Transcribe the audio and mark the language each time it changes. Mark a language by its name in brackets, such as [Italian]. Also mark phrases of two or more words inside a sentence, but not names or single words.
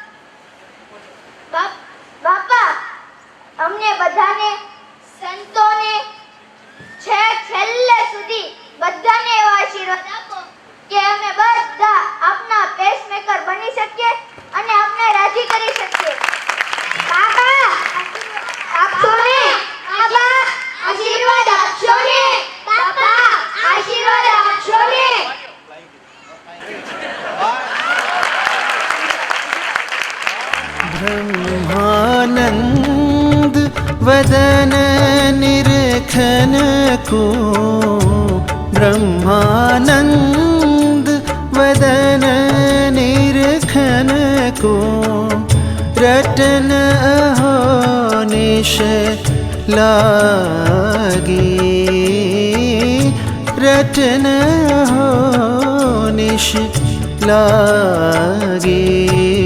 [Gujarati] બાપા, અમને બધાને, સંતોને, છેલ્લે સુધી બધાને એવા આશીર્વાદ આપો કે અમે બધા આપના પેસમેકર બની શકીએ અને આપને રાજી કરી શકીએ. બાપા, આપશો ને? બાપા, આશીર્વાદ આપશો ને? બાપા, આશીર્વાદ આપશો ને? [Hindi] ब्रह्मानंद वदन निरखन को, ब्रह्मानंद वदन निरखन को, रटन अहो निश लागी, रटन अहो निश लागी.